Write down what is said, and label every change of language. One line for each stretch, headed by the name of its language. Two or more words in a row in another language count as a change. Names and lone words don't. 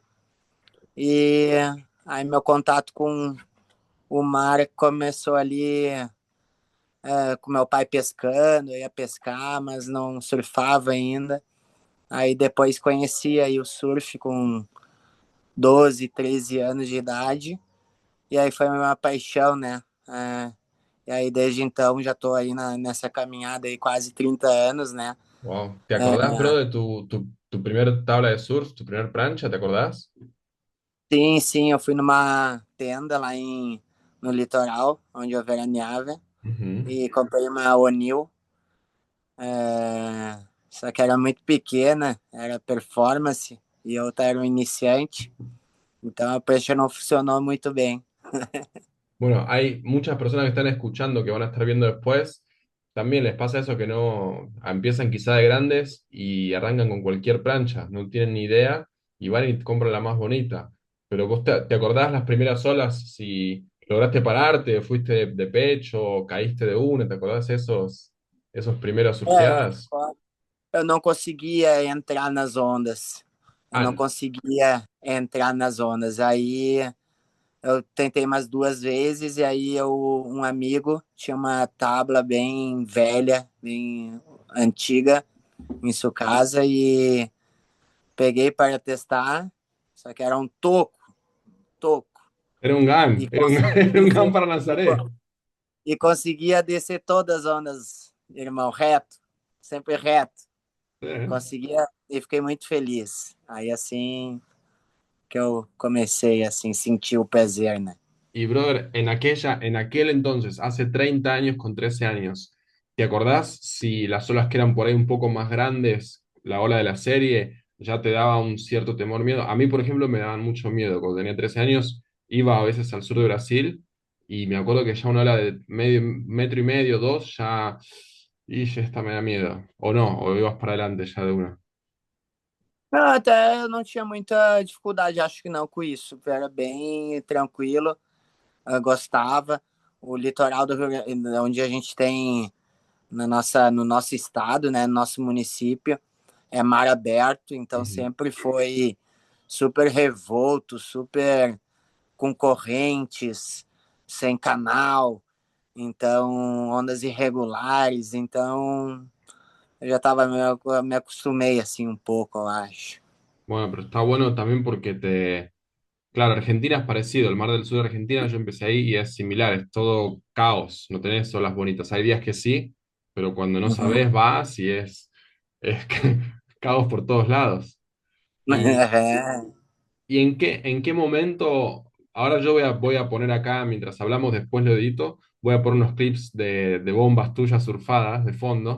Portuguese: E aí meu contato com o mar começou ali com meu pai pescando, eu ia pescar, mas não surfava ainda. Aí depois conheci aí o surf com 12, 13 anos de idade. E aí foi uma paixão, né? E aí desde então já tô aí nessa caminhada aí quase 30 anos, né? Wow.
Spanish: ¿Te acordás, bro, de tu primer tabla de surf, tu primer prancha? ¿Te acordás?
Portuguese: Sim, sim, eu fui numa tenda no litoral, onde eu veraneava, Ujú. e comprei uma O'Neill, só que era muito pequena, era performance, e eu era um iniciante, então a prancha não funcionou muito bem.
Spanish: Bueno, hay muchas personas que están escuchando que van a estar viendo después. También les pasa eso que no empiezan quizá de grandes y arrancan con cualquier plancha, no tienen ni idea y van y compran la más bonita. Pero vos te acordás las primeras olas, si lograste pararte, fuiste de pecho, caíste de una, ¿te acordás esos primeros surfeadas?
Portuguese: Eu não conseguia entrar nas ondas. Eu não Ah, conseguia entrar nas ondas. Aí eu tentei umas duas vezes e aí um amigo tinha uma tábua bem velha, bem antiga em sua casa e peguei para testar. Só que era um toco.
Spanish: Era un GAN,
Portuguese: E,
Spanish: era un,
Portuguese: conseguia
Spanish: era un GAN
Portuguese: descer, para e, Nazaré. e conseguia descer todas as ondas, irmão, reto, sempre reto.
Spanish: Sí.
Portuguese: Conseguia e fiquei muito feliz. Aí assim que eu comecei assim sentir o prazer, né?
Spanish: Y brother, en aquel entonces, hace 30 años con 13 años, ¿te acordás si las olas que eran por ahí un poco más grandes, la ola de la serie, ya te daba un cierto temor, miedo? A mí, por ejemplo, me daban mucho miedo. Cuando tenía 13 años, iba a veces al sur de Brasil y me acuerdo que ya una ola de medio, metro y medio, dos, y ya esta me da miedo. O no, o ibas para adelante ya de una.
Portuguese: Ah, até eu não tinha muita dificuldade, acho que não, com isso. Era bem tranquilo, eu gostava. O litoral do Rio Grande, onde a gente tem no nosso estado, né, no nosso município, é mar aberto, então Ujú. sempre foi super revolto, super com correntes, sem canal, então ondas irregulares, então eu já estava me acostumei assim um pouco, eu acho.
Spanish: Bueno, pero está bueno también porque te... Claro, Argentina es parecido, el Mar del Sur de Argentina, yo empecé ahí y es similar, es todo caos, no tenés olas bonitas. Hay días que sí, pero cuando no Uhum. sabés vas y es caos por todos lados. ¿Y, y en qué momento, ahora yo voy a poner acá, mientras hablamos, después lo edito, voy a poner unos clips de bombas tuyas surfadas de fondo.